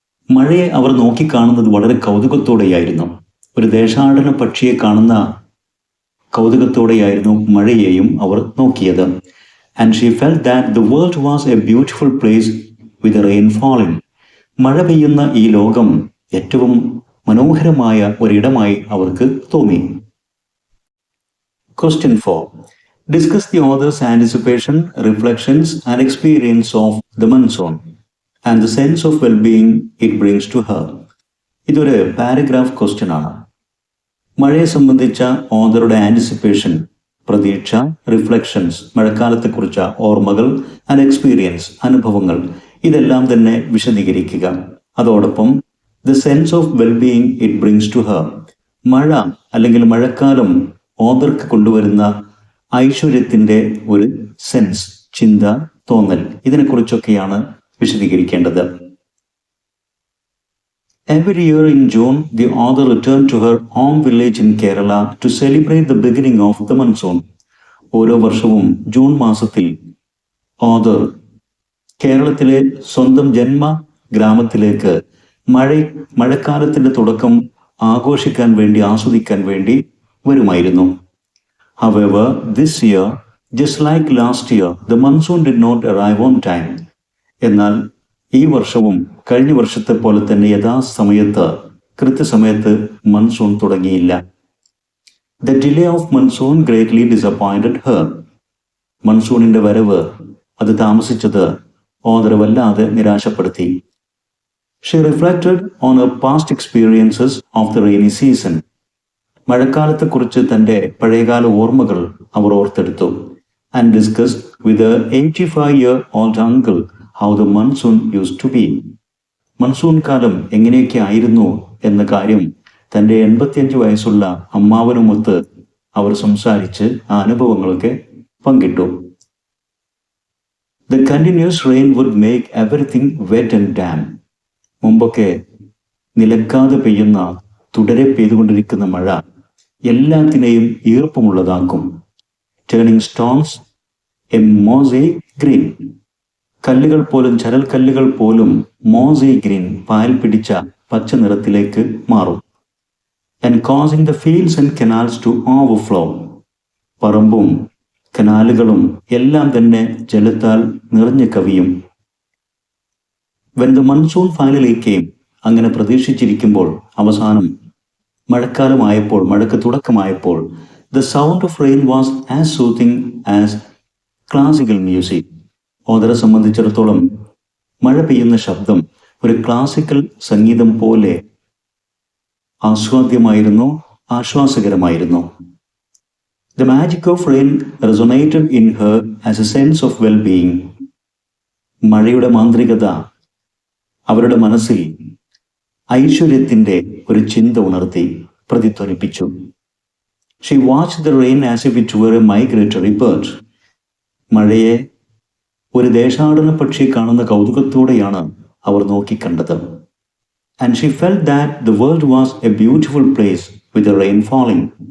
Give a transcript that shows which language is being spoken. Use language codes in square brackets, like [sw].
[ml] മഴയെ അവർ നോക്കിക്കാണുന്നത് വളരെ കൗതുകത്തോടെയായിരുന്നു. ഒരു ദേശാടന പക്ഷിയെ കാണുന്ന കൗതുകത്തോടെയായിരുന്നു മഴയെയും അവർ നോക്കിയത്. [en] And she felt that the world was a beautiful place with the rain falling. [ml] മഴ പെയ്യുന്ന ഈ ലോകം ഏറ്റവും മനോഹരമായ ഒരിടമായി അവർക്ക് തോന്നി. [en] Question 4. Discuss the author's anticipation, reflections and experience of the monsoon and the sense of well-being it brings to her. [ml] ഇതൊരു paragraph question ആണ്. മഴയെ സംബന്ധിച്ച ഓഥറുടെ ആൻറ്റിസിപ്പേഷൻ, പ്രതീക്ഷ, റിഫ്ലക്ഷൻസ്, മഴക്കാലത്തെക്കുറിച്ച ഓർമ്മകൾ, ആൻഡ് എക്സ്പീരിയൻസ്, അനുഭവങ്ങൾ, ഇതെല്ലാം തന്നെ വിശദീകരിക്കുക. അതോടൊപ്പം [en] the sense of wellbeing it brings to her, [ml] മഴ അല്ലെങ്കിൽ മഴക്കാലം ഓഥർക്ക് കൊണ്ടുവരുന്ന ഐശ്വര്യത്തിൻ്റെ ഒരു സെൻസ്, ചിന്ത, തോന്നൽ, ഇതിനെക്കുറിച്ചൊക്കെയാണ് വിശദീകരിക്കേണ്ടത്. [en] Every year in June, the author returned to her home village in Kerala to celebrate the beginning of the monsoon. [ml] ഓരോ വർഷവും ജൂൺ മാസത്തിൽ ഓഥർ കേരളത്തിലെ സ്വന്തം ജന്മ ഗ്രാമത്തിലേക്ക് മഴക്കാലത്തിന്റെ തുടക്കം ആഘോഷിക്കാൻ വേണ്ടി, ആസ്വദിക്കാൻ വേണ്ടി വരുമായിരുന്നു. [en] However, this year, just like last year, the monsoon did not arrive on time. [ml] എന്നാൽ ഈ വർഷവും കഴിഞ്ഞ വർഷത്തെ പോലെ തന്നെ യഥാസമയത്ത്, കൃത്യസമയത്ത് മൺസൂൺ തുടങ്ങിയില്ല. [en] The delay of monsoon greatly disappointed her. [ml] മൺസൂണിന്റെ വരവ്, അത് താമസിച്ചത് ഓഥറെ വല്ലാതെ നിരാശപ്പെടുത്തി. [en] She reflected on her past experiences of the rainy season. [ml] മഴക്കാലത്തെക്കുറിച്ച് തൻ്റെ പഴയകാല ഓർമ്മകൾ അവർ ഓർത്തെടുത്തു. [en] And discussed with her 85-year-old uncle how the monsoon used to be. [ml] Monsoon കാലം എങ്ങനെയൊക്കെ ആയിരുന്നു എന്ന കാര്യം തൻ്റെ 85 വയസ്സുള്ള അമ്മാവനുമൊത്ത് അവർ സംസാരിച്ച് ആ അനുഭവങ്ങളൊക്കെ പങ്കിട്ടു. [en] The continuous rain would make everything wet and damp. [ml] മുമ്പൊക്കെ നിലക്കാതെ പെയ്യുന്ന, തുടരെ പെയ്തുകൊണ്ടിരിക്കുന്ന മഴ എല്ലാത്തിനെയും ഈർപ്പമുള്ളതാക്കും. [en] Turning stones a mosaic green. [ml] കല്ലുകൾ പോലും, ചരൽക്കല്ലുകൾ പോലും മോസി ഗ്രീൻ, പായൽ പിടിച്ച പച്ച നിറത്തിലേക്ക് മാറും. [en] And causing the fields and canals to overflow. [ml] പറമ്പും കനാലുകളും എല്ലാം തന്നെ ജലത്താൽ നിറഞ്ഞു കവിയും. [en] when the monsoon finally came, [ml] അങ്ങനെ പ്രതീക്ഷിച്ചിരിക്കുമ്പോൾ അവസാനം മഴക്കാലമായപ്പോൾ, മഴക്ക് തുടക്കമായപ്പോൾ, [en] The sound of rain was as soothing as classical music. [ml] ഓഥറെ സംബന്ധിച്ചിടത്തോളം മഴ പെയ്യുന്ന ശബ്ദം ഒരു ക്ലാസിക്കൽ സംഗീതം പോലെ ആസ്വാദ്യമായിരുന്നു, ആശ്വാസകരമായിരുന്നു. [en] The magic of rain resonated in her as a sense of well-being. [ml] മഴയുടെ മാന്ത്രികത അവരുടെ മനസ്സിൽ ഐശ്വര്യത്തിൻ്റെ ഒരു ചിന്ത ഉണർത്തി പ്രതിധ്വനിപ്പിച്ചു. [en] She watched the rain as if it were a migratory bird. [ml] മഴയെ ഒരു ദേശാടന പക്ഷി കാണുന്ന കൗതുകത്തോടെയാണ് അവർ നോക്കിക്കണ്ടത്. [en] And she felt that the world was a beautiful place with the rain falling.